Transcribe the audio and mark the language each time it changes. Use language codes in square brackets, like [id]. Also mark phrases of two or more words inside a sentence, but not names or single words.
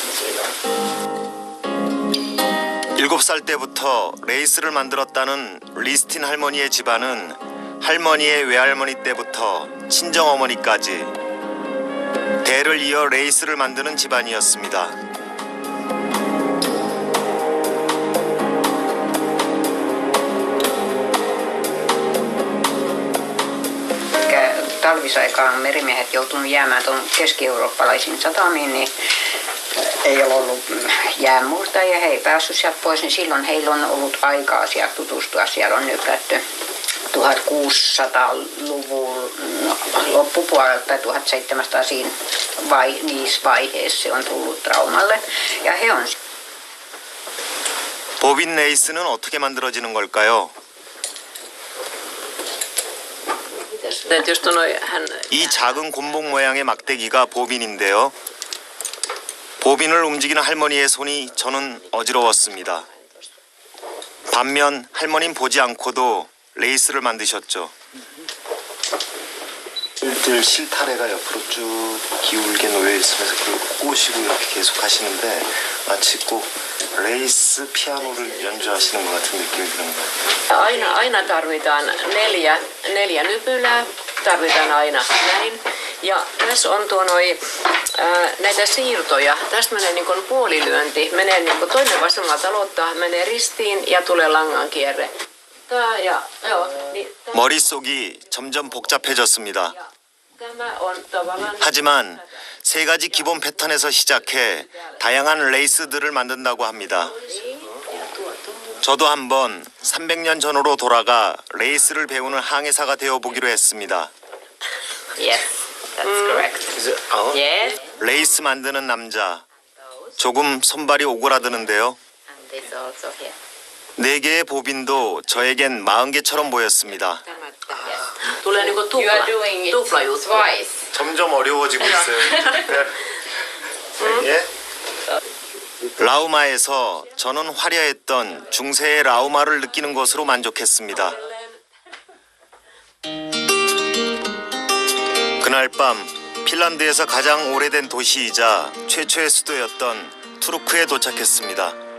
[ko] 7살 때부터 레이스를 만들었다는 리스틴 할머니의 집안은 할머니의 외할머니 때부터 친정어머니까지 대를 이어 레이스를 만드는 집안이었습니다. [fi] Talvisaikaan merimiehet joutunut jäämään tuon keski-eurooppalaisiin satamiin, niin ei ole ollut jäänmurtajia, he ei päässyt sieltä pois, niin silloin heillä on ollut aikaa siellä tutustua. Siellä on nykätty 1600-luvun loppupuolelta tai 1700 niissä vaiheissa se on tullut traumalle. Ja he on... [ko] 보빈 레이스는 어떻게 만들어지는 걸까요? 이 작은 곤봉 모양의 막대기가 보빈인데요. 보빈을 움직이는 할머니의 손이 저는 어지러웠습니다. 반면 할머니는 보지 않고도 레이스를 만드셨죠. 들 실타래가 옆으로 쭉 기울게 놓여 있으면서 그걸 꼬시고 이렇게 계속 하시는데 마치 꼭 레이스 피아노를 연주하시는 것 같은 느낌이 드는 거예요. [fi] Aina tarvitaan neljä nypylää, tarvitaan aina näin. Ja tässä on näitä siirtoja. Tästä menee niin kuin puolilyönti, menee niin kuin toinen vasemmalta aloittaa, menee ristiin ja tulee langan kierre. [ko] 머릿속이 점점 복잡해졌습니다. [fi] Tämä on tavallaan... [ko] 하지만 3가지 기본 패턴에서 시작해 다양한 레이스들을 만든다고 합니다. 저도 한번 300년 전으로 돌아가 레이스를 배우는 항해사가 되어보기로 했습니다. [en] Yes, that's correct. Yes. [ko] 레이스 만드는 남자, 조금 손발이 오그라드는데요. [en] And this also here. [ko] 4개의 보빈도 저에겐 40개처럼 보였습니다. [fi] tulee niinku tuplajuttu. [ko] 점점 어려워지고 있어요. 예? 라우마에서 저는 화려했던 중세의 라우마를 느끼는 것으로 만족했습니다. 그날 밤 핀란드에서 가장 오래된 도시이자 최초의 수도였던 투르크에 도착했습니다.